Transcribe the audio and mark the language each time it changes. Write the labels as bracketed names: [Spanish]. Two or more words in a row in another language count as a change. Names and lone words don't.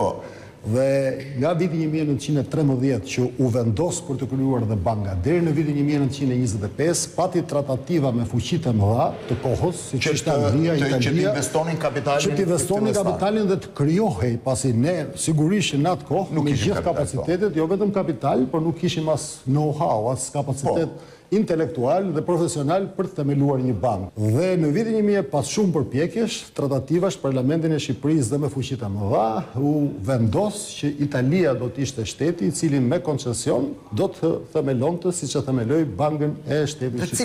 [Albanian] Dhe nga viti 1913 që u vendos për të krijuar dhe banka, deri në vitin 1925 pati tratativa me fuqitë e mëdha të kohës, siç ishte Anglia, Italia, që të investonin kapitalin dhe të krijohej, pasi ne sigurisht në atë kohë me gjithë kapacitetet, jo vetëm kapital, por nuk kishim as know-how, as kapacitet intelektual dhe profesional për të themeluar një bankë. Dhe në vitin 2000 pas shumë përpjekjesh, tratativash Parlamentin e Shqipërisë dhe me fuqitë e mëdha u vendos që Italia do të ishte shteti i cili me koncesion do të themelonte siç e themeloi Bankën e Shtetit Shqiptar.